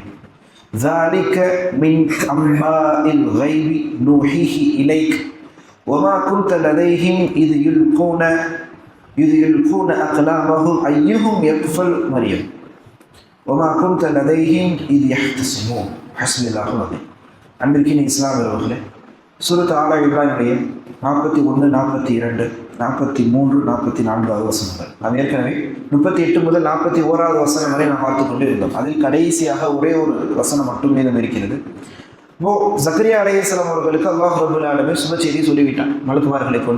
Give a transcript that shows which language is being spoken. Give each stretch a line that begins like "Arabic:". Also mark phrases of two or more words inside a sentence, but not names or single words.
Arabic: ذلك من أنباء الغيب نوحيه إليك وما كنت لديهم إذ يلقون أقلامهم أيهم يكفل مريم وما كنت لديهم إذ يختصمون. حسبي الله ونعم.
Tamil: அன்பிற்கின் இஸ்லாமியர்களே, சூரத் ஆல இம்ரானுடைய 41, 42, 43, 44 வசனங்கள் நாம் ஏற்கனவே 38 முதல் 41 வசனம் வரை நாம் பார்த்து கொண்டு இருந்தோம். அதில் கடைசியாக ஒரே ஒரு வசனம் மட்டும் மீதம் இருக்கிறது. இப்போ ஜக்கரியா அலைஹிஸ்ஸலாம் அவர்களுக்கு
Arabic: الله رب العالمين
Tamil: சுப செய்தி சொல்லிவிட்டான் மலக்குமார்களை கொண்டு.